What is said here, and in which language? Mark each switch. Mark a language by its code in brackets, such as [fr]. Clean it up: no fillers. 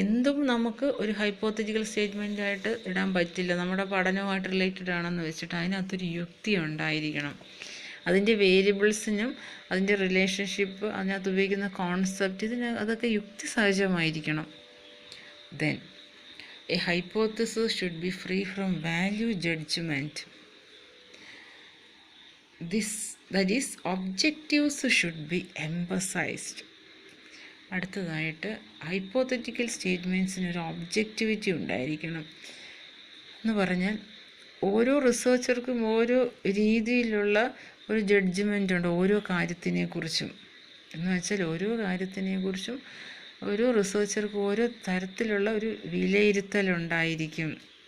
[ml] എന്തും നമുക്ക് ഒരു ഹൈപ്പോത്തറ്റിക്കൽ സ്റ്റേറ്റ്മെൻറ്റായിട്ട് ഇടാൻ പറ്റില്ല. നമ്മുടെ പഠനവുമായിട്ട് റിലേറ്റഡ് ആണെന്ന് വെച്ചിട്ട് അതിനകത്തൊരു യുക്തി ഉണ്ടായിരിക്കണം. അതിൻ്റെ വേരിയബിൾസിനും അതിൻ്റെ റിലേഷൻഷിപ്പ്, അതിനകത്ത് ഉപയോഗിക്കുന്ന കോൺസെപ്റ്റ്, അതൊക്കെ യുക്തിസഹജമായിരിക്കണം. [en] Then a hypothesis should be free from value judgment. That is, objectives should be emphasized. [ml] അടുത്തതായിട്ട് ഹൈപ്പോത്തറ്റിക്കൽ സ്റ്റേറ്റ്മെൻറ്റ്സിന് ഒരു ഒബ്ജക്റ്റിവിറ്റി ഉണ്ടായിരിക്കണം. എന്ന് പറഞ്ഞാൽ ഓരോ റിസർച്ചർക്കും ഓരോ രീതിയിലുള്ള ഒരു ജഡ്ജ്മെൻ്റ് ഉണ്ട് ഓരോ കാര്യത്തിനെക്കുറിച്ചും. എന്ന് വെച്ചാൽ ഓരോ കാര്യത്തിനെക്കുറിച്ചും ഓരോ റിസർച്ചർക്കും ഓരോ തരത്തിലുള്ള ഒരു വിലയിരുത്തലുണ്ടായിരിക്കും.